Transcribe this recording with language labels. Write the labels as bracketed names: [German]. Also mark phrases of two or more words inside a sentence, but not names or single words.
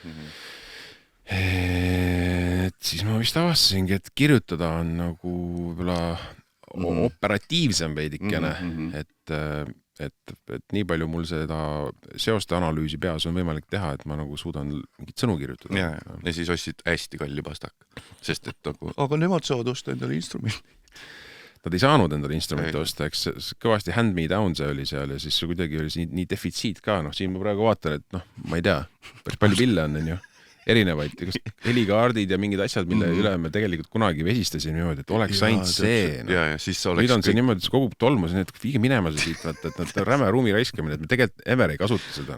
[Estonian] Et siis ma vist avastasingi, et kirjutada on nagu operatiivsem veidikene, et nii palju mul seda seoste analüüsi peas on võimalik teha, et ma nagu suudan mingit sõnu kirjutada. Ja siis ostsid hästi kalli pastak, sest et aga nemad saavad osta endale instrumenti. Nad ei saanud endale instrumente osta, eks kõvasti [English] hand me down [Estonian] see oli seal ja siis kuidagi oli nii defitsiit ka, siin ma praegu vaatan, et ma ei tea, päris palju pille on ju, erinevaid helikaardid ja mingid asjad, mille üle me tegelikult kunagi vesistasime niimoodi, et oleks ainult see. Nüüd on see niimoodi, et see kogub tolmu, et viige minema see siit, et nad räme ruumi raiskamine, et me tegelikult ever ei kasuta seda.